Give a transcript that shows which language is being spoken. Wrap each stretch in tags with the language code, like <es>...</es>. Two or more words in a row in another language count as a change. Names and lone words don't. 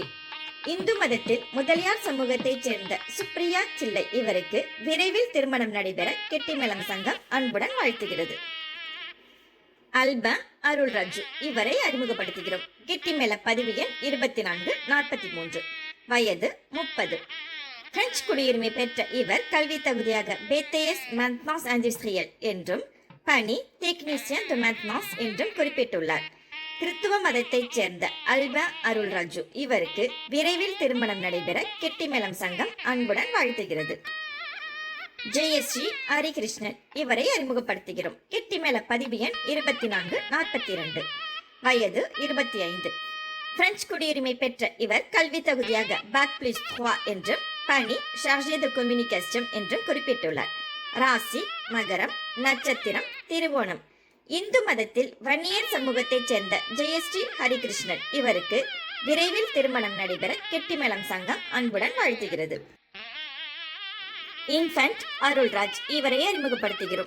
<ta>இந்து மதத்தில் முதலியார் சமூகத்தைச் சேர்ந்த சுப்ரியா சில்லை இவருக்கு விரைவில் திருமணம் நடைபெற கெட்டிமேளம் சங்கம் அன்புடன் வாழ்த்துகிறது. அல்பா அருள்ராஜு இவரை அறிமுகப்படுத்துகிறோம். கெட்டிமேள பதிவு எண் 2443. வயது 30. பிரெஞ்சு குடியுரிமை பெற்ற இவர் கல்வி தகுதியாக</ta> <fr>BTS maintenance industrielle</fr> <ta>என்றும் பணி</ta> <fr>technicien de maintenance</fr> <ta>என்றும் குறிப்பிட்டுள்ளார். கிறிஸ்துவ மதத்தைச் சேர்ந்த அல்பா அருள்ராஜு இவருக்கு விரைவில் திருமணம் நடைபெற கெட்டிமேளம் சங்கம் அன்புடன் வாழ்த்துகிறது. ஜெயஸ்ரீ ஹரிகிருஷ்ணன் இவரை அறிமுகப்படுத்துகிறோம். கெட்டிமேள பதிவு எண் 2442. வயது 25. பிரெஞ்சு குடியுரிமை பெற்ற இவர் கல்வி தகுதியாக</ta> <fr>bac plus 3</fr> <ta>என்றும் பணி</ta> <fr>chargé de communication</fr> <ta>என்றும் குறிப்பிட்டுள்ளார். ராசி மகரம், நட்சத்திரம் திருவோணம். இந்து மதத்தில் வன்னியர் சமூகத்தைச் சேர்ந்த ஜெயஸ்ரீ ஹரிகிருஷ்ணன் இவருக்கு விரைவில் திருமணம் நடைபெற கெட்டிமேளம் சங்கம் அன்புடன் வாழ்த்துகிறது. இன்ஃபன்ட் அருள்ராஜ் இவரை அறிமுகப்படுத்துகிறோம்.</ta>